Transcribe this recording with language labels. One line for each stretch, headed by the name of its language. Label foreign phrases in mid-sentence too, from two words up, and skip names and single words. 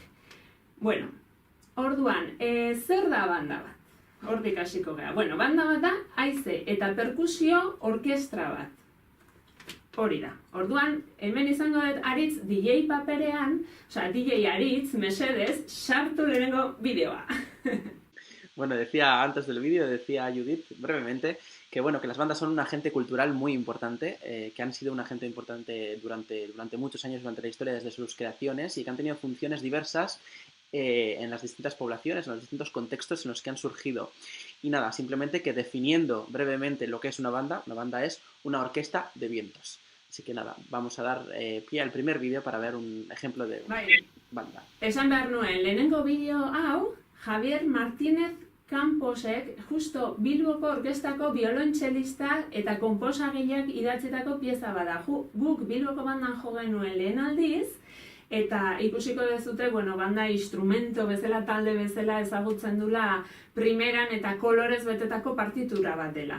Basque: Orduan, zer da banda bat? Hortik hasiko gara. Banda bat da, haize eta perkusio orkestra bat. Hori da. Orduan, hemen izango dut Aritz DJ paperean, DJ Aritz, mesedez, sartu lehenengo bideoa.
Spanish: Decía antes del vídeo, decía Judith brevemente, que las bandas son un agente cultural muy importante, que han sido un agente importante durante muchos años, durante la historia, desde sus creaciones, y que han tenido funciones diversas en las distintas poblaciones, en los distintos contextos en los que han surgido. Y nada, simplemente que definiendo brevemente lo que es una banda es una orquesta de vientos. Así que nada, vamos a dar pie al primer vídeo para ver un ejemplo de una banda.
Basque: Esan behar nuen, lehenengo bideo hau, Javier Martínez Camposek justo Bilboko orkestako biolontxelista eta konposagileak idatzitako pieza bada. Guk Bilboko bandan jo genuen lehen aldiz, eta ikusiko dezute, banda instrumento bezala, talde bezala ezagutzen dula primeran eta kolorez betetako partitura bat dela.